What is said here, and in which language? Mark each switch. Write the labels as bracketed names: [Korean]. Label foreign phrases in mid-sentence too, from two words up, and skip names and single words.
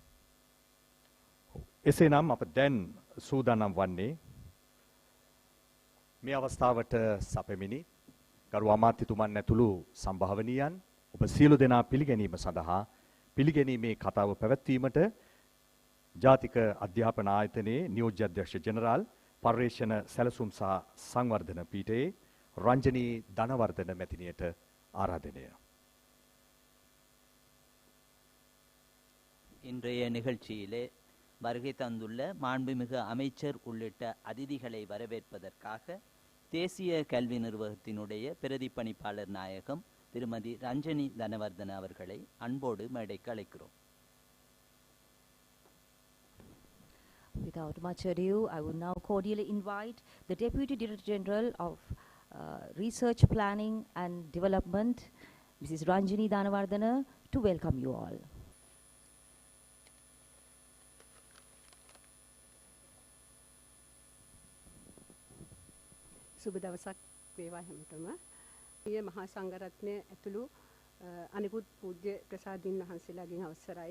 [Sinhala] එසේනම් අප දැන් සූදානම් වන්නේ මේ අවස්ථාවට සැපෙමිනි ගරු අමාත්‍යතුමන් ඇතුළු සම්භාවනීයන් ඔබ සියලු දෙනා පිළිගැනීම සඳහා පිළිගැනීමේ කතාව පැවැත්වීමට ජාතික අධ්‍යාපන ආයතනයේ නියෝජ්‍ය අධ්‍යක්ෂ ජෙනරාල් පර්යේෂණ සැලසුම් සහ සංවර්ධන පීඨයේ රංජනී ධනවර්ධන මැතිණියට ආරාධනය. [Tamil] இன்றைய நிகழ்ச்சியிலே வருகை தந்துள்ள மாண்புமிகு அமைச்சர் உள்ளிட்ட அதிதிகளை வரவேற்பதற்காக தேசிய கல்வி நிர்வாகத்தினுடைய பிரதிப்பணிப்பாளர் நாயகம் திருமதி ரஞ்சனி தனவர்தன அவர்களை அன்போடு மேடைக்கு அழைக்கிறோம். [English] Without much ado, I would now cordially invite the Deputy Director General of Research Planning and Development, Mrs. Ranjini Danavardhana, to welcome you all. [Sinhala] සුබ දවසක් වේවා හැමතෙම. ඊයේ මහා සංඝරත්නය ඇතුළු අනිකුත් පූජ්‍ය ප්‍රසාදීන් වහන්සේලාගෙන් අවසරයි.